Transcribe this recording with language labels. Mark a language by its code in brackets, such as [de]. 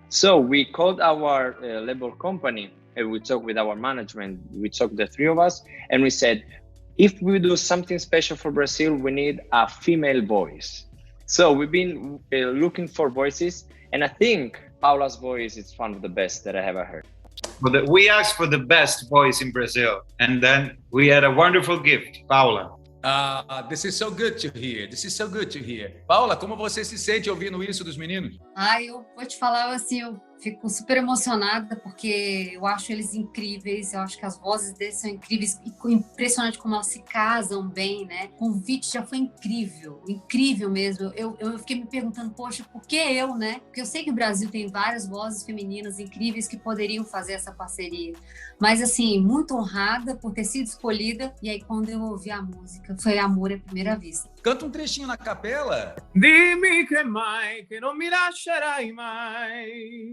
[en] So we called our label company and we talked with our management, we talked the 3 of us, and we said, if we do something special for Brazil, we need a female voice. So we've been looking for voices, and I think Paula's voice is one of the best that I ever heard. But we asked for the best voice in Brazil, and then we had a wonderful gift, Paula. This is so good to hear. This is so good to hear. [pt] Paula, como você se sente ouvindo isso dos meninos? Eu vou te falar assim, eu fico super emocionada porque eu acho eles incríveis, eu acho que as vozes deles são incríveis e impressionante como elas se casam bem, né? O convite já foi incrível, incrível mesmo. Eu fiquei me perguntando, poxa, por que eu, né? Porque eu sei que o Brasil tem várias vozes femininas incríveis que poderiam fazer essa parceria. Mas assim, muito honrada por ter sido escolhida. E aí quando eu ouvi a música, foi amor à primeira vista. Canta um trechinho na capela. [it] Dimmi che mai, che non mi lascerai mai.